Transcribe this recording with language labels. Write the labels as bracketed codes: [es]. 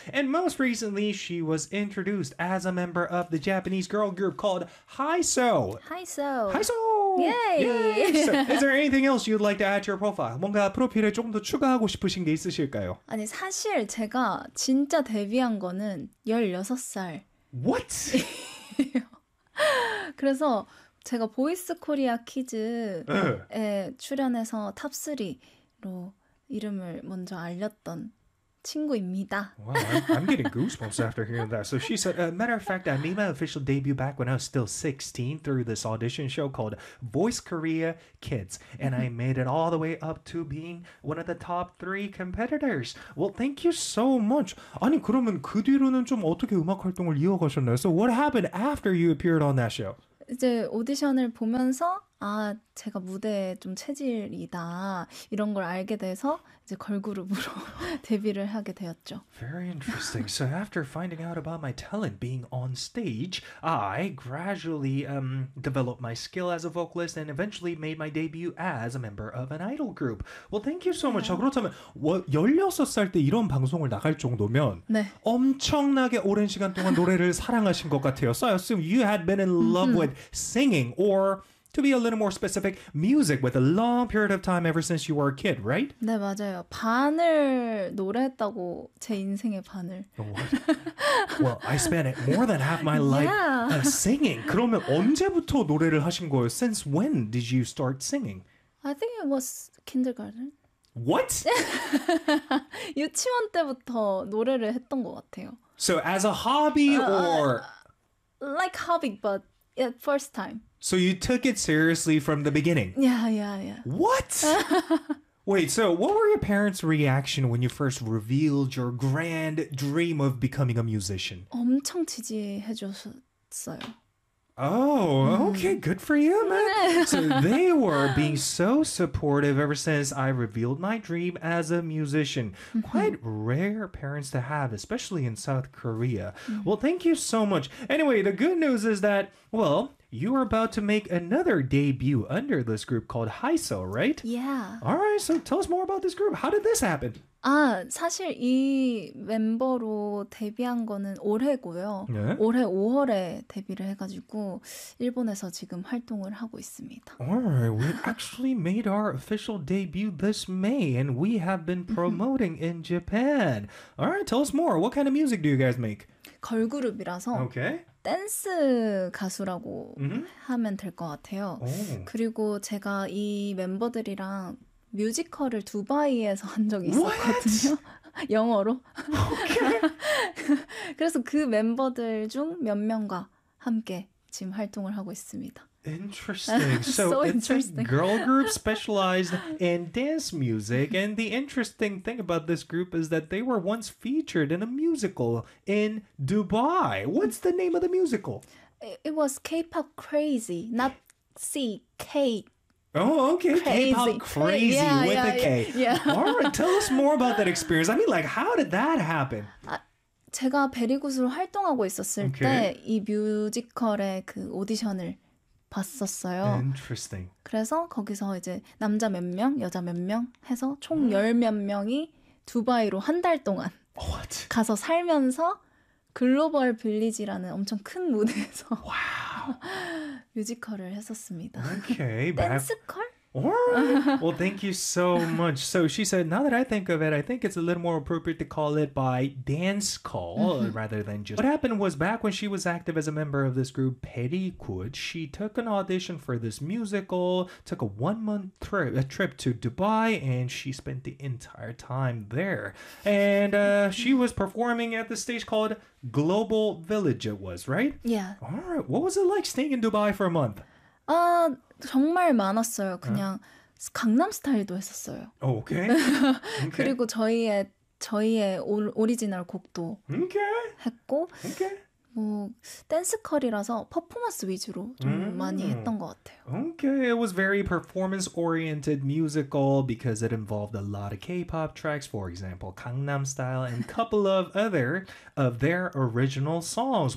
[en] And most recently, she was introduced as a member of the Japanese girl group called HYSO. HYSO. HYSO! Yay! Yay. So, is there anything else you'd like to add to your profile? [ko] 뭔가 프로필에 조금 더 추가하고 싶으신 게 있으실까요? 아니, 사실 제가 진짜 데뷔한 거는 16살. [en] What? [ko] 그래서 제가 보이스 코리아 키즈에 출연해서 탑3로 이름을 먼저 알렸던 친구입니다. [en] Wow, I'm getting goosebumps after hearing that. So she said, matter of fact, I made my official debut back when I was still 16 through this audition show called Voice Korea Kids. And I made it all the way up to being one of the top three competitors. Well, thank you so much. [ko] 아니, 그러면 그 뒤로는 좀 어떻게 음악 활동을 이어가셨나요? [en] So what happened after you appeared on that show? [ko] 이제 오디션을 보면서 아 제가 무대에 좀 체질이다 이런 걸 알게 돼서 이제 걸그룹으로 데뷔를 하게 되었죠. [en] Very interesting. So after finding out about my talent being on stage, I gradually developed my skill as a vocalist and eventually made my debut as a member of an idol group. Well, thank you so much. [ko] 자, 그렇다면 16살 때 이런 방송을 나갈 정도면 네. 엄청나게 오랜 시간 동안 노래를 사랑하신 것 같아요. [en] So I assume you had been in love with singing or to be a little more specific, music with a long period of time ever since you were a kid, right? [ko] 네, 맞아요. 반을 노래했다고, 제 인생의 반을. [en] What? Well, I spent it more than half my life singing. [ko] 그러면 언제부터 노래를 하신 거예요? [en] Since when did you start singing? I think it was kindergarten. What? [ko] 유치원 때부터 노래를 했던 것 같아요. [en] So as a hobby or? Like hobby, but yeah, first time. So you took it seriously from the beginning? Yeah, yeah, yeah. What? Wait, so what were your parents' reaction when you first revealed your grand dream of becoming a musician? [ko] 엄청 지지해줬어요. [en] Oh, okay, good for you, man. So they were being so supportive ever since I revealed my dream as a musician. Quite rare parents to have, especially in South Korea. Well, thank you so much. Anyway, the good news is that, well, you are about to make another debut under this group called HYSO, right? Yeah. All right, so tell us more about this group. How did this happen? [ko] 아, 사실 이 멤버로 데뷔한 거는 올해고요. 네? 올해 5월에 데뷔를 해가지고 일본에서 지금 활동을 하고 있습니다. [en] Alright, we actually made our official debut this May and we have been promoting in Japan. Alright, tell us more. What kind of music do you guys make? [ko] 걸그룹이라서 [en] okay. [ko] 댄스 가수라고 mm-hmm. 하면 될 것 같아요. [en] Oh. [ko] 그리고 제가 이 멤버들이랑 뮤지컬을 두바이에서 한 적이 있었거든요. [en] What? [ko] 영어로. [en] Okay. [ko] 그래서 그 멤버들 중 몇 명과 함께 지금 활동을 하고 있습니다. [en] Interesting. So, so interesting. It's a girl group specialized in dance music. And the interesting thing about this group is that they were once featured in a musical in Dubai. What's the name of the musical? It was K-pop Crazy, not C-K. Oh, okay. Crazy. K-pop Crazy with a K. Yeah. All right, tell us more about that experience. I mean, like, how did that happen? [ko] 제가 베리굿으로 활동하고 있었을 [en] okay. [ko] 때 이 뮤지컬의 그 오디션을 봤었어요. [en] Interesting. [ko] 그래서 거기서 이제 남자 몇 명, 여자 몇 명 해서 총 열 몇 명이 두바이로 한 달 동안 [en] What? [ko] 가서 살면서 글로벌 빌리지라는 엄청 큰 무대에서 뮤지컬을 했었습니다. [en] Okay, [ko] 댄스컬? [en] Alright. Well, thank you so much. So she said, now that I think of it, I think it's a little more appropriate to call it by dance call rather than just... What happened was back when she was active as a member of this group, 베리굿, she took an audition for this musical, took a one-month trip to Dubai, and she spent the entire time there. And she was performing at the stage called Global Village, it was, right? Yeah. Alright. What was it like staying in Dubai for a month? [ko] 정말 많았어요. 그냥 강남 스타일도 했었어요. [en] 오케이. Oh, okay. [ko] 그리고 저희의 오리지널 곡도 [en] okay. [ko] 했고 [en] okay. [ko] 뭐 댄스컬이라서 퍼포먼스 위주로 좀 많이 했던 것 같아요. [en] Okay, it was very performance-oriented musical because it involved a lot of K-pop tracks, for example, Gangnam Style and a couple of other of their original songs.